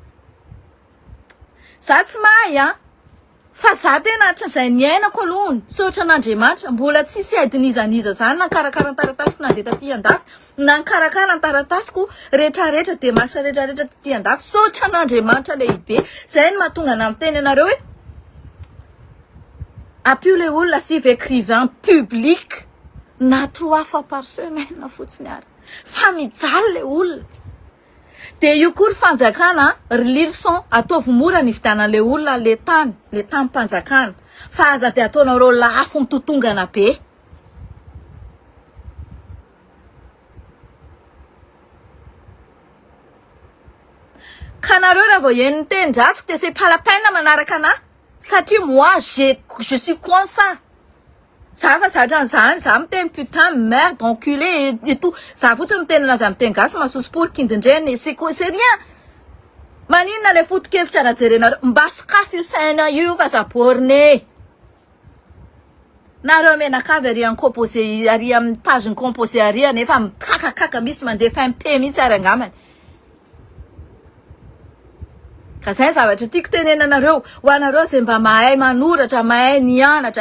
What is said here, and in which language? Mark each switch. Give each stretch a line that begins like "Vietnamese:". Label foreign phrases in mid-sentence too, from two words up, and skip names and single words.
Malagasy: Za tsy mahay fa za tena hatra'izay niainako aloha sotra n'Andriamanitra mbola tsisy adinizaniza zany nakarakara ny taratasiko nandeha taty andafy na nikarakara ny taratasiko rehetrarehetra demarche rehetrarehetra taty andafy sotra n'Andriamanitra lehibe. Zay no mahatonga na miteny anareo hoe appui le olona sive
French: écrivain public
Malagasy: na
French: 3 fois par semaine
Malagasy: fotsiny ary fa mijaly le olona. De io koa ry fanjakana ry Lulson ataovy mora ny vidanan'le olona le tany mpanjakana fa aza de ataonareo lafo mitotongana be. Kanareo raha vao henony teny-dratsika de
French: c'est pas la peine
Malagasy: manaraka anahy satria
French: moi je suis comme ça. Ça va
Malagasy: zatra an'izany za miteny
French: putain merde enculé et tout
Malagasy: za fotsiny miteny anazy amin'ny teny gasy masosoporika indrindray
French: c'est rien.
Malagasy: Maninona le foto-kevitra arajerenareo mba sokafy io saina io fa zaborné. Nareo menakavy ary amin'ny composé ary amin'ny page ny composé ary nefa mikakakaka misy mandefa MP mihitsy ary angamany. Ka zay zavatra tiako tenenanareo ho anareo zay mba mahay manoratra mahay nianatra.